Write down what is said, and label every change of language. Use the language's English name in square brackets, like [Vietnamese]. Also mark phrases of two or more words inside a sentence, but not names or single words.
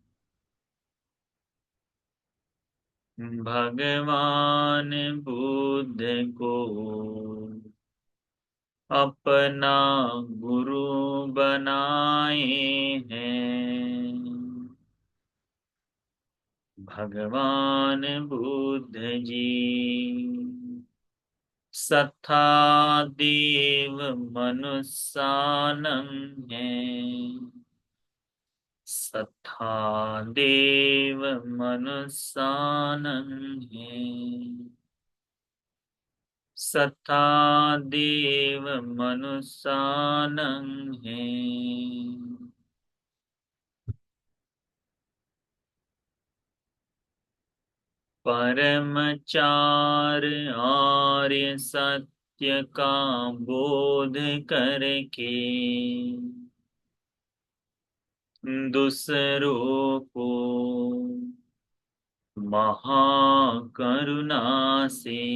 [Hindi] भगवान बुद्ध को अपना गुरु बनाए हैं। [Pali] भगवान बुद्ध जी सत्ता देव मनुष्यानं हैं। सत्ता देव मनुष्यानं हैं। सत्ता देव मनुष्यानं हैं। [Hindi] परमचार आर्य सत्य का बोध करके दूसरों को महाकरुणा से